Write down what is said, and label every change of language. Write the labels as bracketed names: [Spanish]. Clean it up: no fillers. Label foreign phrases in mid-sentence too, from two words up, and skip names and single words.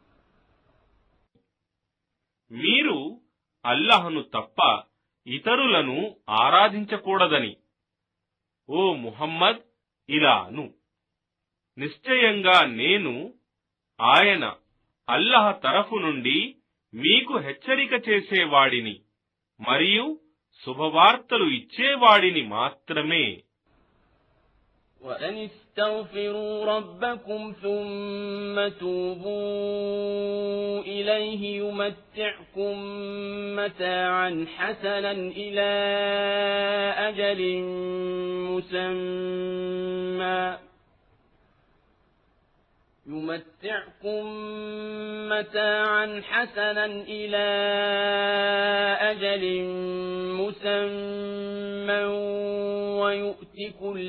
[Telugu] మీరు అల్లాహ్ను తప్ప ఇతరులను ఆరాధించకూడదని ఓ ముహమ్మద్ ఇలా అను. నిశ్చయంగా నేను ఆయన అల్లాహ్ తరఫు నుండి మీకు హెచ్చరిక చేసేవాడిని మరియు శుభవార్తలు ఇచ్చేవాడిని మాత్రమే. [Arabic] وَأَنِ اسْتَغْفِرُوا رَبَّكُمْ ثُمَّ تُوبُوا إِلَيْهِ يُمَتِّعْكُم مَّتَاعًا حَسَنًا إِلَى أَجَلٍ مسمى ويؤت كل